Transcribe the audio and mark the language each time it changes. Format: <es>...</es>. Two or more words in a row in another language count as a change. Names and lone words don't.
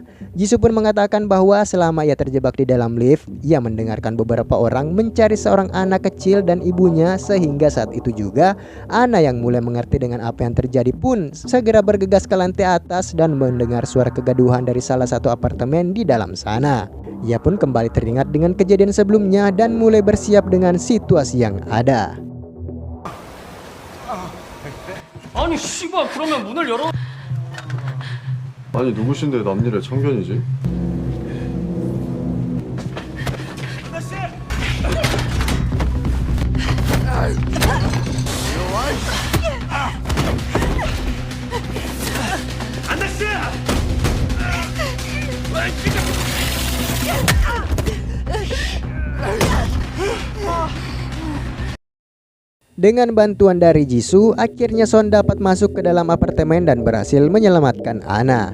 <id>Jisoo pun mengatakan bahwa selama ia terjebak di dalam lift, ia mendengarkan beberapa orang mencari seorang anak kecil dan ibunya, sehingga saat itu juga Ana yang mulai mengerti dengan apa yang terjadi pun segera bergegas ke lantai atas dan mendengar suara kegaduhan dari salah satu apartemen di dalam sana. Ia pun kembali teringat dengan kejadian sebelumnya dan mulai bersiap dengan situasi yang ada.</id> <ko>아니 씨발 그러면 문을 열어. 아니 누구신데 남일의 참견이지? 아저씨. 아저씨.</ko> <id>Dengan bantuan dari Jisoo, akhirnya Son dapat masuk ke dalam apartemen dan berhasil menyelamatkan Ana.</id>